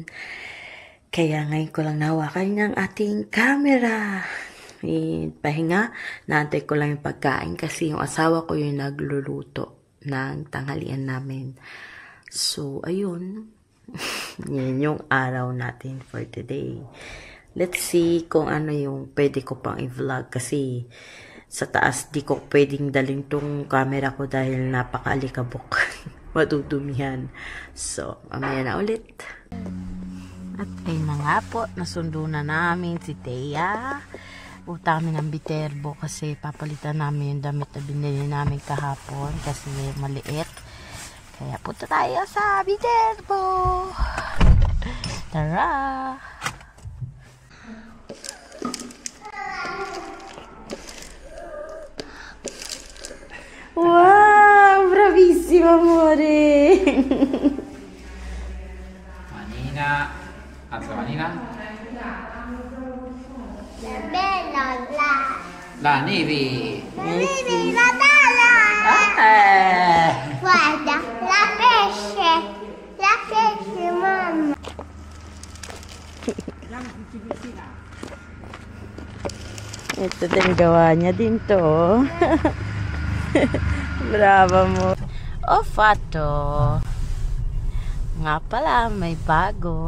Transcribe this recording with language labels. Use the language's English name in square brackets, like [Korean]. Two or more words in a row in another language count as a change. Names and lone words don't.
[Filipino] Kaya ngayon ko lang nahawakan ng ating camera. And pahinga, naantay ko lang yung pagkain kasi yung asawa ko yung nagluluto ng tanghalian namin. So, ayun. Yan yung araw natin [English] for today. Let's see [Filipino] kung ano yung pwede ko pang i-vlog kasi sa taas di ko pwedeng dalhin tong camera ko dahil napaka-alikabok. Madudumihan. So, mamaya na ulit. At ayun na nga po, nasundo na namin si Thea. Punta kami ng Viterbo kasi papalitan namin yung damit na binili namin kahapon kasi maliit. Kaya punta tayo sa Viterbo. Tara! Wow! [Italian] Bravissimo, amore! Manina. Alza manina. Bella la. La neve. La bella. Ah. Guarda, la pesce. La pesce, mamma. [Filipino] Ito din gawa niya din to. Brava mo. Oh, Fato. Nga pala, may bago.